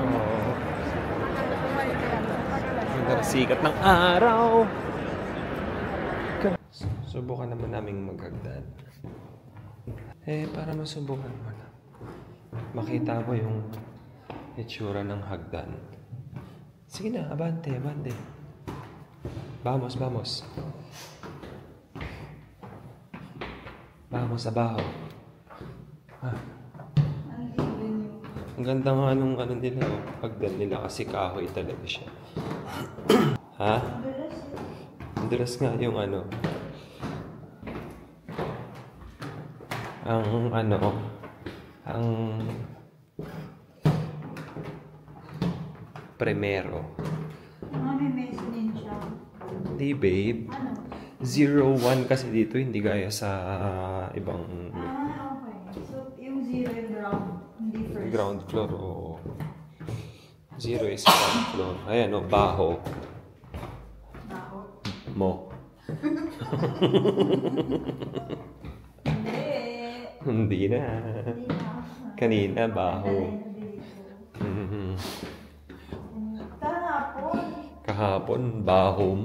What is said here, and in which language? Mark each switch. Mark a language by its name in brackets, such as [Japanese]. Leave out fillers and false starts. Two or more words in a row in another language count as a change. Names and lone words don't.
[Filipino] Oo. Ganda ng sikat ng araw. Subukan naman naming maghagdan. Para masubukan mo na. Makita mo yung itsura ng hagdan. Sige na, abante, abante. [Spanish] Vamos, vamos. Vamos, abajo. [Filipino] Ang ganda nga nung ano nila, hagdan nila kasi kahoy talaga siya. Ha? Ang dulas nga yung ano. Ang primero. May mezzanine siya. Hindi, babe. 0-1 kasi dito, hindi gaya sa ibang Okay. So, yung 0 yung ground, hindi first. [English] ground floor. Oo. 0 is ground floor. [Filipino] Ayan, baho. Baho? Mo. Hindi na. Kanina, baho. Kahapon, baho mo.